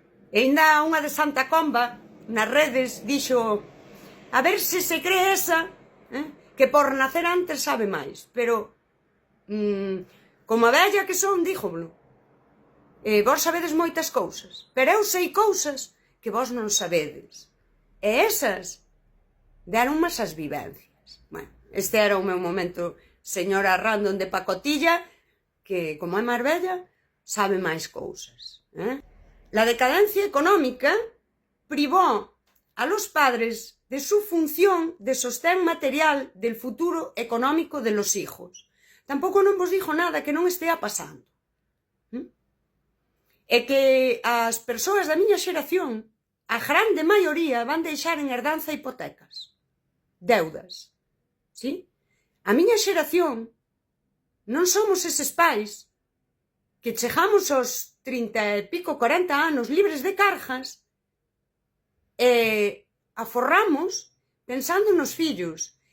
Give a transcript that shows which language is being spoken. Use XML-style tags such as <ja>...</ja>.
<gl>e ainda unha de Santa Comba nas redes dixo, a ver se cree esa, que por nacer antes sabe máis, pero como a vella que son, díjolo, vos sabedes moitas cousas, pero eu sei cousas que vos non sabedes, e esas deronme as vivencias. Bueno, este era o meu momento señora Random de pacotilla, que como é máis vella sabe máis cousas.</gl> <es>La decadencia económica privó a los padres de su función de sostén material del futuro económico de los hijos.</es> <gl>Tampouco non vos dixo nada que non estea pasando. é que as persoas da miña xeración, a grande maioría, van deixar en herdanza hipotecas, deudas, sí? A miña xeración non somos eses pais que chegamos aos 30 e pico, 40 anos libres de cargas e aforramos pensando nos fillos.</gl>